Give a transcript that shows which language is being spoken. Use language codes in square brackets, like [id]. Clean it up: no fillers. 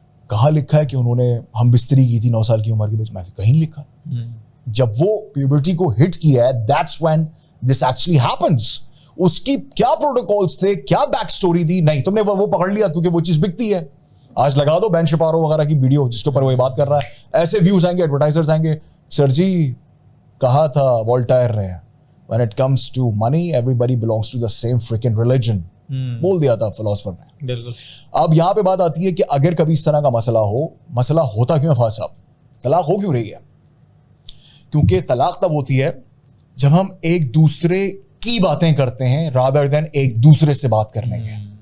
[ur] کہاں لکھا ہے کہ انہوں نے ہم بستری کی تھی 9 سال کی عمر کی بچی؟ میں کہیں نہیں لکھا. جب وہ پیوبرٹی کو ہٹ کیا ہے, [en] That's when this actually happens. [ur] اس کی کیا پروٹوکولز تھے, کیا بیک سٹوری تھی, نہیں, تم نے وہ پکڑ لیا کیونکہ وہ چیز بکتی ہے. آج لگا دو بین شپارو وغیرہ کی ویڈیو جس کے اوپر وہ بات کر رہا ہے, ایسے ویوز آئیں گے, ایڈورٹائزرز آئیں گے. سر جی کہا تھا والٹائر نے, [en] when it comes to money everybody belongs to the same freaking religion, [ur] بول دیا تھا فلاسفر نے. بالکل. اب یہاں پہ بات آتی ہے کہ اگر کبھی اس طرح کا مسئلہ ہو, مسئلہ ہوتا کیوں ہے فاضل صاحب؟ طلاق ہو کیوں رہی ہے؟ کیونکہ طلاق تب ہوتی ہے جب ہم ایک دوسرے کی باتیں کرتے ہیں [en] rather than [ur] ایک دوسرے سے بات کرنے کے.